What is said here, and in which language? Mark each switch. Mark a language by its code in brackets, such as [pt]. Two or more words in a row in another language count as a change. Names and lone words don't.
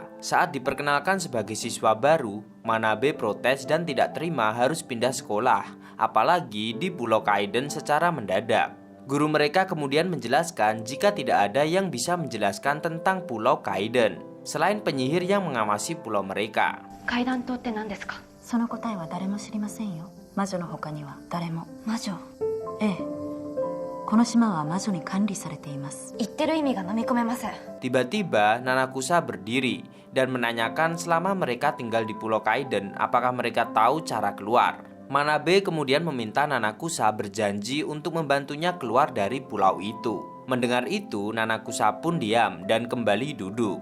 [id] Saat diperkenalkan sebagai siswa baru, Manabe protes dan tidak terima harus pindah sekolah, apalagi di Pulau Kaiden secara mendadak. Guru mereka kemudian menjelaskan jika tidak ada yang bisa menjelaskan tentang Pulau Kaiden selain penyihir yang mengawasi pulau mereka. [ja] 階段島って何ですか？その答えは誰も知りませんよ。魔女の他には誰も。魔女。ええ。この島は魔女に管理されています。言ってる意味が飲み込めません。 [id] Tiba-tiba Nanakusa berdiri dan menanyakan selama mereka tinggal di Pulau Kaiden apakah mereka tahu cara keluar. Manabe kemudian meminta Nanakusa berjanji untuk membantunya keluar dari pulau itu. Mendengar itu, Nanakusa pun diam dan kembali duduk.